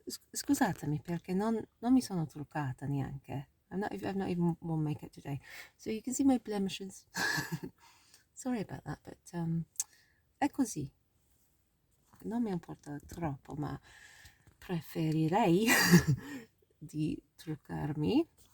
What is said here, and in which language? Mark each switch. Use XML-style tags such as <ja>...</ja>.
<it>Scusatemi perché non mi sono truccata neanche.</it> <en>I've not even worn makeup today, so you can see my blemishes. Sorry about that, but</en> <it>è così. Non mi importa troppo, ma preferirei di truccarmi.</it>